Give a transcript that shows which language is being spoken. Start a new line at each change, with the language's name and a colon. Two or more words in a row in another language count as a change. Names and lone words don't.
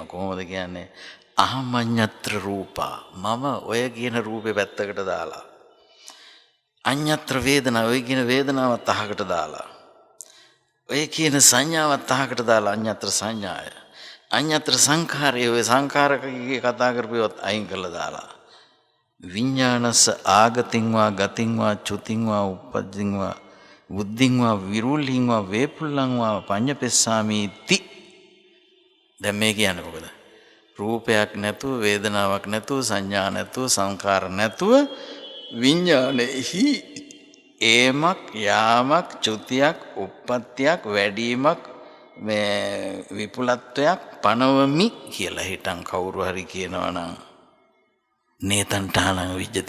Sinhala: කොහොමද කියන්නේ?
Pali: අහමඤ්ඤත්‍ර රූපා.
Sinhala: මම ඔය කියන රූපේ පැත්තකට දාලා.
Pali: අඤ්ඤත්‍ර වේදනා,
Sinhala: ඔය කියන වේදනාවත් අහකට දාලා. ඔය කියන සංඥාවත් අහකට දාලා
Pali: අඤ්ඤත්‍ර සංඥාය. අඤ්ඤත්‍ර සංඛාරය,
Sinhala: ඔය සංඛාරකයේ කතා කරපුවත් අයින් කරලා දාලා.
Pali: විඥානස ආගතින් වා ගතින් වා චුතින් වා උප්පජ්ජින් වා බුද්ධින් වා විරුල්හින් වා වේපුල්ලං වා පඤ්ඤපෙස්සාමීති.
Sinhala: දැන් මේ කියන්නේ මොකද? රූපයක් නැතුව, වේදනාවක් නැතුව, සංඥා නැතුව, සංඛාර නැතුව විඥානෙහි ඒමක් යාමක් චුතියක් උප්පත්තියක් වැඩිමක් මේ විපුලත්වයක් පනවමි කියලා හිටන් කවුරු හරි කියනවා නම්
Pali: නේතන්ටානං විජ්ජති.